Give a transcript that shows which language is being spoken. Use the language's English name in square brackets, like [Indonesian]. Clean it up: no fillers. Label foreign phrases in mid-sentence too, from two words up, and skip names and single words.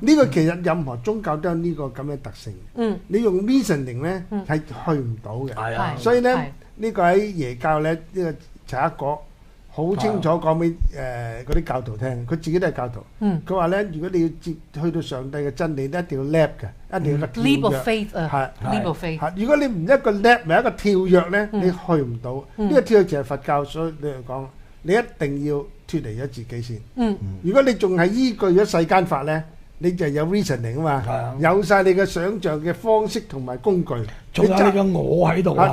[Cantonese] 呢個其實任何宗教都有呢個咁嘅特性。你用 reasoning 咧係去唔到嘅。所以咧呢個喺耶教咧呢個查克果好清楚講俾嗰啲教徒聽，佢自己都係教徒。佢話咧，如果你要去到上帝嘅真理，一定要 leap 嘅，一定要個跳躍。 [English] leap of faith [Cantonese] 啊， [English] leap of faith。 [Cantonese] 如果你唔一個 leap，咪一個跳躍咧，你去唔到。呢個跳躍就係佛教，所以你嚟講，你一定要脫離咗自己先。如果你仲係依據咗世間法咧，你就有 reasoning 啊嘛，有曬你嘅想像嘅方式同埋工具，仲有你嘅我喺度啊，